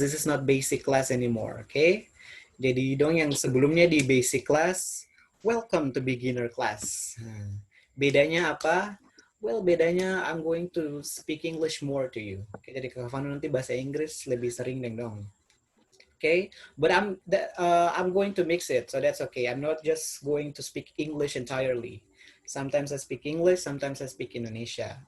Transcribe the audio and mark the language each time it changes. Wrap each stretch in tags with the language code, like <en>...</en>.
<en>This is not basic class anymore, okay?</en> <id>Jadi dong yang sebelumnya di</id> <en>basic class, welcome to beginner class.</en> <id>Bedanya apa?</id> <en>Well, bedanya I'm going to speak English more to you.</en> <id>Okay, jadi Kakak Vano nanti bahasa Inggris lebih sering dong.</id> <en>Okay, but I'm going to mix it, so that's okay. I'm not just going to speak English entirely. Sometimes I speak English, sometimes I speak Indonesia.</en>